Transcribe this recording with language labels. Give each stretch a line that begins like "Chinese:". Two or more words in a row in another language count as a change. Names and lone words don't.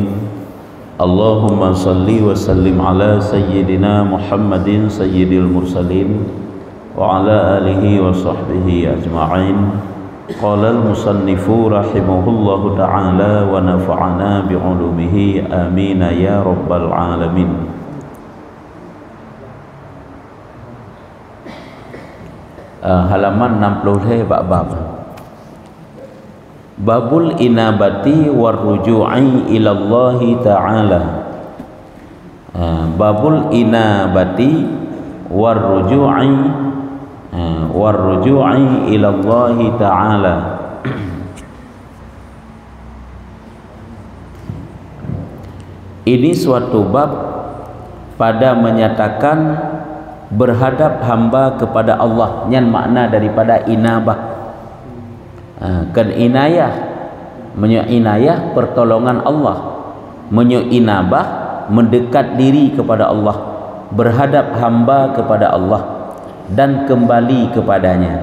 Arabic: اللهم صل وسلم على سيدنا محمد سيد المرسلين وعلى آله وصحبه أجمعين. قال المصنف رحمه الله تعالى ونفعنا بعلومه آمين يا رب العالمين.
Indonesian: Halaman 60 bab
Arabic: باب الإنابة والرجوع إلى الله تعالى. باب الإنابة والرجوع إلى الله تعالى.
Indonesian: Ini suatu bab pada menyatakan berhadap hamba kepada Allah, yang makna daripada inabah. Kan inayah, menyo inayah pertolongan Allah, menyo inabah mendekat diri kepada Allah, berhadap hamba kepada Allah dan kembali kepadanya.